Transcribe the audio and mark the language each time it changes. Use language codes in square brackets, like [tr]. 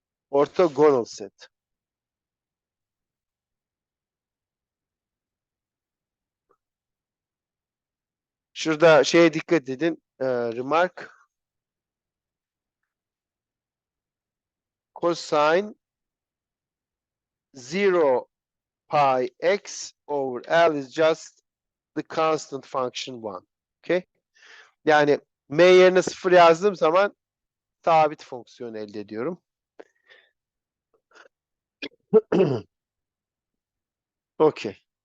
[en] Orthogonal set. [tr] Şurada şeye dikkat edin. [en] Remark. Cosine 0 pi x over L is just the constant function 1. Okay? [tr] Yani m yerine 0 yazdığım zaman sabit fonksiyon elde ediyorum. [en] Okay.